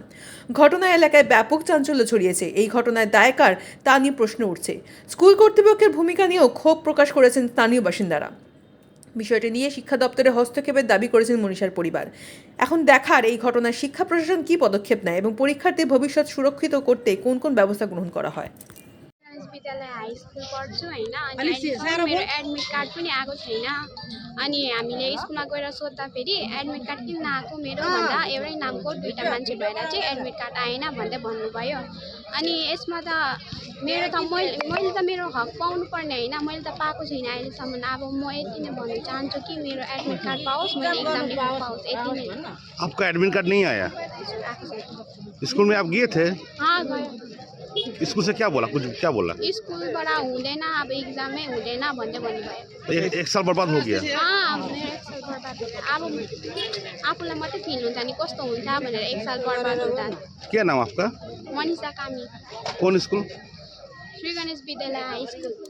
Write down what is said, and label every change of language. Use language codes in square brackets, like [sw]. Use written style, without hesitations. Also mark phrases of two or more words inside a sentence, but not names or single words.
[bn] ঘটনায় এলাকায় ব্যাপক চাঞ্চল্য ছড়িয়েছে। এই ঘটনায় দায় কার তা নিয়ে প্রশ্ন উঠছে। স্কুল কর্তৃপক্ষের ভূমিকা নিয়েও ক্ষোভ প্রকাশ করেছেন স্থানীয় বাসিন্দারা। বিষয়টি নিয়ে শিক্ষা দপ্তরের হস্তক্ষেপের দাবি করেছেন মনীষার পরিবার। এখন দেখার এই ঘটনায় শিক্ষা প্রশাসন কী পদক্ষেপ নেয় এবং পরীক্ষার্থীর ভবিষ্যৎ সুরক্ষিত করতে কোন কোন ব্যবস্থা গ্রহণ করা হয়। [ne] विद्यालय हाई स्कुल पढ्छु होइन, अनि अहिलेसम्म मेरो [en] admit card [ne] पनि आएको छैन। अनि हामीले स्कुलमा गएर सोद्धाखेरि [en] admit card [ne] किन नआएको मेरो भन्दा एउटै नामको दुईवटा मान्छे भएर चाहिँ [en] admit card [ne] आएन भन्दै भन्नुभयो। अनि यसमा त मेरो त मैले त मेरो हक पाउनु पर्ने होइन, मैले त पाएको छैन अहिलेसम्म। अब म यति नै भन्न चाहन्छु कि मेरो [en] admit card [ne] पाओस्, मैले एक्जाम लेख्न पाओस्, यति नै। [hi] आपका एडमिट कार्ड नहीं आया? स्कूल में आप गए थे? [ne] हाँ गयो। [hi] स्कूल से क्या बोला, कुछ क्या बोला? [ne] स्कुलबाट हुँदैन, अब एक्जामै हुँदैन भन्दै भन्नुभयो। [hi] एक साल बर्बाद हो गया। [ne] अब मेरो एक साल बर्बाद हुन्छ। अब आफूलाई मात्रै फिल हुन्छ नि कस्तो हुन्छ भनेर एक साल बर्बाद हुँदा। [hi] क्या नाम आपका? मनीषा कामी, कौन स्कूल? श्री गणेश विद्यालय हाई स्कुल।